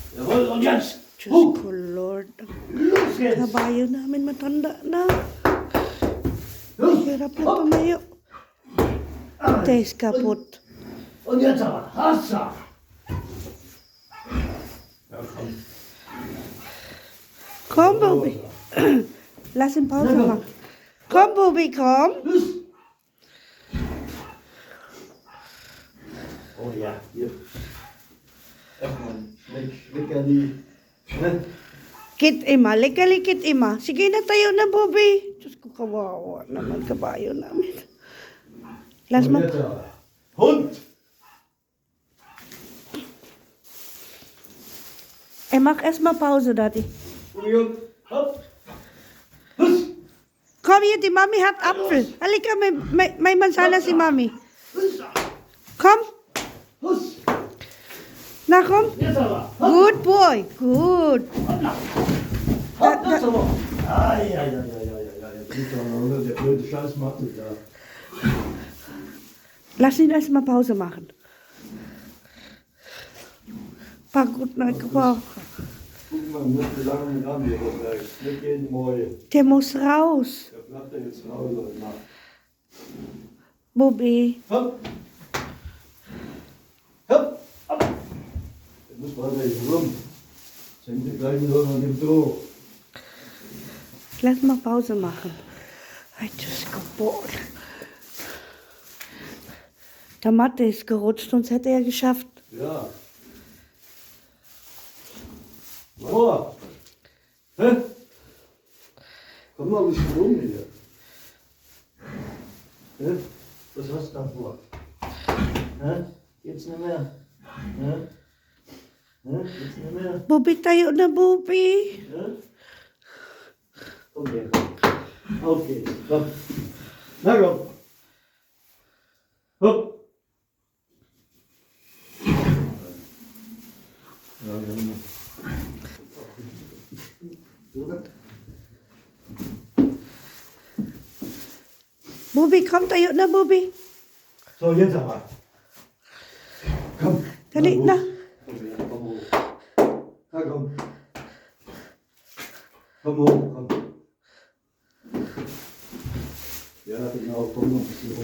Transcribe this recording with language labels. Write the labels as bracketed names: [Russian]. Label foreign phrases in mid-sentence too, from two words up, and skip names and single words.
[German] Jawohl, und jetzt. [Filipino] Diyos ko, Lord. [German] Los geht's. [Filipino] Kabayo namin matanda na. [German] Los. [Filipino] Hirap na tumayo. [German] Taste kaput. Und jetzt aber. Hassa. Ja, komm. Komm, Bobby. Lass ihn Pause machen. Komm, Bobby, komm. Los. Oh ja, hier. Erstmal Leckerli. Ne? Kit Ima, leckerli Kit Ima. [Filipino] Sige na, tayo na, Bobby. Diyos ko, kawawa naman kabayo namin. [German] Lass Und mal. jetzt aber. Hund. Mach erstmal Pause, Daddy. Und hopp. Los. Komm hier, die Mami hat Apfel. [Filipino] Halika, may Manzana si Mami. [German] Los. Komm, Los. na komm. Jetzt aber. Hopp. [English] Good boy, good. [German] Hoppla. Hopp, jetzt aber. Ai, ai, ai, ai, ai, ai. Jetzt liegt doch noch unter der blöde Scheißmatte da. Lass ihn erstmal Pause machen. [Filipino] Pagod na ako. [German] Guck mal, wie lange wir haben wir das gleich. Nicht jeden Morgen. Der muss raus. Der bleibt ja jetzt zu Hause heute Nacht. Bobby. Hopp. Hopp. Hopp. Jetzt muss man hier rum. Jetzt hängt der gleich wieder an dem Tor. Lass mal Pause machen. [Filipino] Ay, Diyos ko po. [German] Der Matte ist gerutscht, sonst hätte er geschafft. Ja. Mama. Hä? Komm mal ein bisschen rum hier. Hä? Was hast du da vor? Hä? Geht's nicht mehr? Hä? Hä? Geht's nicht mehr? Bobby, [Filipino] tayo na, Bobby. [German] Hä? Komm her. Auf geht's. Komm. Na komm. Hopp. Ja, ja. Bobby, komm, [Filipino] tayo na, Bobby. [German] So, jetzt aber. Komm. [Filipino] Dali [German] hoch. na. Komm hoch. Na komm. Komm hoch, komm. Ja, genau, komm noch ein bisschen hoch.